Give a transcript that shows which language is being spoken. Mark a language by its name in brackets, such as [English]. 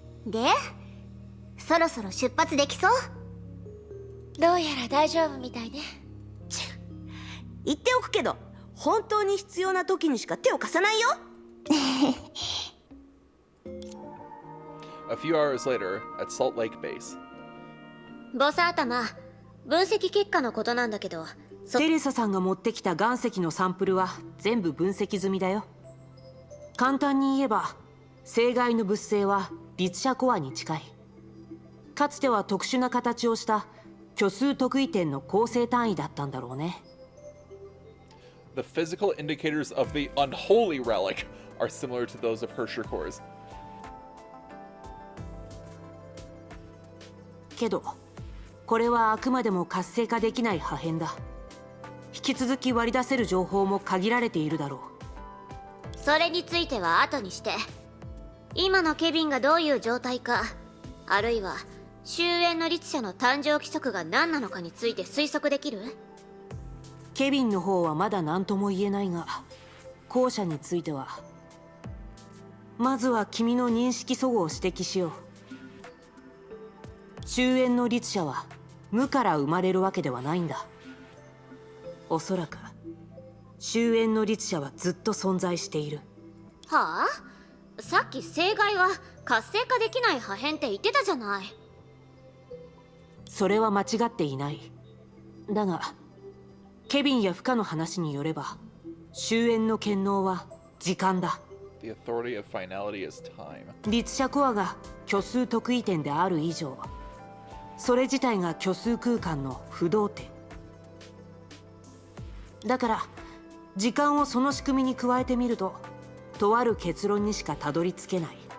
[Japanese] で、そろそろ出発できそう？どうやら大丈夫みたいね。言っておくけど、本当に必要な時にしか手を貸さないよ。 [English] A few hours later, at Salt Lake Base. [Japanese] ボス頭、分析結果のことなんだけど、テレサさんが持ってきた岩石のサンプルは全部分析済みだよ。簡単に言えば、星外の物性は律者コアに近い。かつては特殊な形をした虚数特異点の構成単位だったんだろうね。 [English] The physical indicators of the unholy relic are similar to those of Hersher cores. [Japanese] けど、これはあくまでも活性化できない破片だ。引き続き割り出せる情報も限られているだろう。それについては後にして、今のケビンがどういう状態か、あるいは終焉の律者の誕生規則が何なのかについて推測できる？ケビンの方はまだ何とも言えないが、後者についてはまずは君の認識齟齬を指摘しよう。終焉の律者は無から生まれるわけではないんだ。おそらく終焉の律者はずっと存在している。はあ？さっき星外は活性化できない破片って言ってたじゃない。それは間違っていない。だがケビンやフカの話によれば、終焉の権能は時間だ。 [English] The authority of finality is time. [Japanese] 律者コアが虚数特異点である以上、それ自体が虚数空間の不動点だから、時間をその仕組みに加えてみると、とある結論にしかたどり着けない。